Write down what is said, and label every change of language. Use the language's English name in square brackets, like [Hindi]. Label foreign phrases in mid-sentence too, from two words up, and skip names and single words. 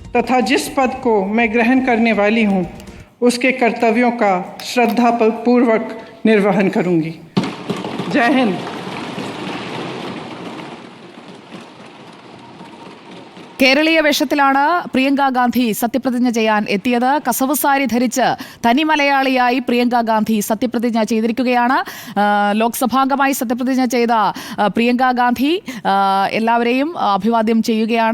[Hindi] तथा जिस पद को मैं ग्रहण करने वाली हूँ उसके कर्तव्यों का श्रद्धापूर्वक निर्वहन करूँगी। जय हिंद। [Malayalam] കേരളീയ വേഷത്തിലാണ് പ്രിയങ്ക ഗാന്ധി സത്യപ്രതിജ്ഞ ചെയ്യാൻ എത്തിയത്. കസവ് സാരി ധരിച്ച് തനി മലയാളിയായി പ്രിയങ്ക ഗാന്ധി സത്യപ്രതിജ്ഞ ചെയ്തിരിക്കുകയാണ്. ലോക്സഭാംഗമായി സത്യപ്രതിജ്ഞ ചെയ്ത പ്രിയങ്ക ഗാന്ധി എല്ലാവരെയും അഭിവാദ്യം ചെയ്യുകയാണ്.